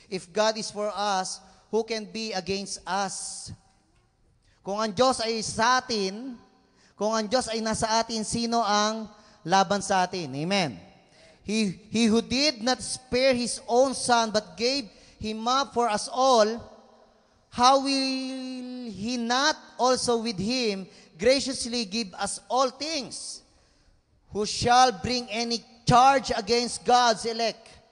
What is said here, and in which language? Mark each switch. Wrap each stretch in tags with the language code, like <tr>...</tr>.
<en>If God is for us, who can be against us?</en> <tl>Kung ang Diyos ay sa atin, kung ang Diyos ay nasa atin, sino ang laban sa atin?</tl> <en>Amen. He who did not spare His own Son, but gave Him up for us all, how will He not also with Him graciously give us all things? Who shall bring any charge against God's elect?</en>